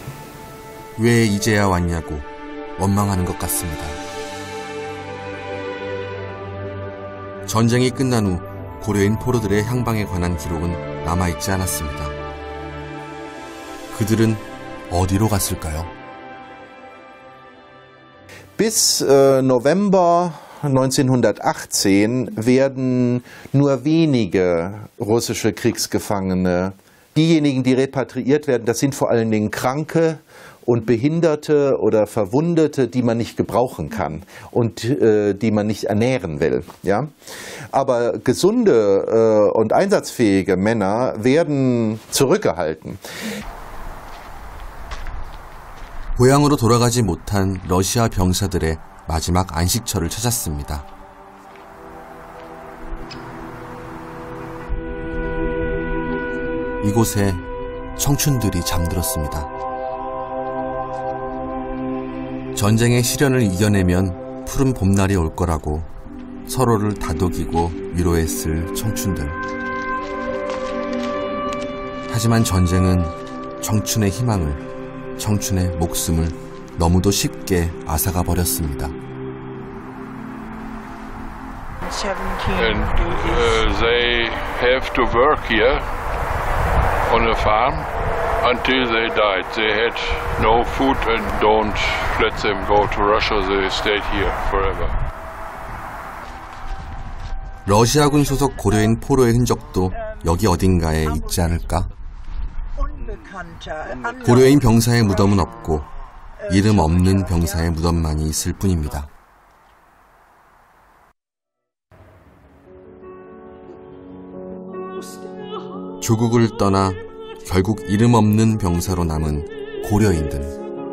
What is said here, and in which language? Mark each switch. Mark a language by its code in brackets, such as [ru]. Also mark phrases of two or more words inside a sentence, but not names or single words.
[ko] 왜 이제야 왔냐고 원망하는 것 같습니다. 전쟁이 끝난 후 고려인 포로들의 향방에 관한 기록은 남아있지 않았습니다. 그들은 어디로 갔을까요? [de] Bis November 1918 werden nur wenige russische Kriegsgefangene, diejenigen, die repatriiert werden, das sind vor allen Dingen Kranke und Behinderte oder Verwundete, die man nicht gebrauchen kann und die man nicht ernähren will. Ja? Aber gesunde und einsatzfähige Männer werden zurückgehalten. [ko] 고향으로 돌아가지 못한 러시아 병사들의 마지막 안식처를 찾았습니다. 이곳에 청춘들이 잠들었습니다. 전쟁의 시련을 이겨내면 푸른 봄날이 올 거라고 서로를 다독이고 위로했을 청춘들. 하지만 전쟁은 청춘의 희망을, 청춘의 목숨을 너무도 쉽게 앗아가 버렸습니다. [en] And they have to work here on a farm until they died. They had no food and don't let them go to Russia. They stayed here forever. [ko] 러시아군 소속 고려인 포로의 흔적도 여기 어딘가에 있지 않을까? 고려인 병사의 무덤은 없고 이름 없는 병사의 무덤만이 있을 뿐입니다. 조국을 떠나 결국 이름 없는 병사로 남은 고려인들.